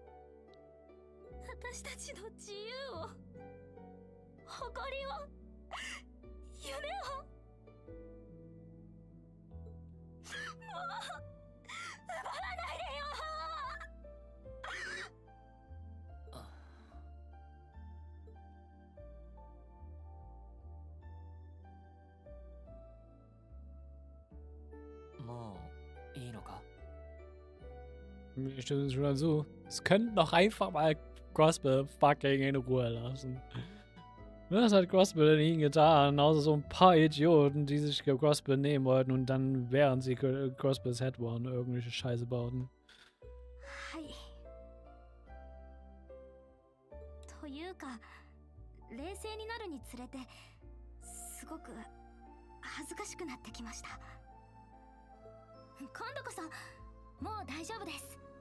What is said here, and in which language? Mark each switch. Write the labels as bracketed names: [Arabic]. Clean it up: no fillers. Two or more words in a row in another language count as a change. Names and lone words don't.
[Japanese] 私たちの自由を、誇りを、夢を、もう奪わないでよ。もういいのか？ [German] Mir stimmt es schon so. Es könnten doch einfach mal Crossbill fucking in Ruhe lassen. Was hat Crossbill denn ihnen getan? Außer so ein paar Idioten, die sich Crossbill nehmen wollten und dann, während sie Crossbills Head waren, irgendwelche Scheiße bauten. [Japanese] はい。というか、冷静になるにつれて、すごく恥ずかしくなってきました。今度こそ、もう大丈夫です。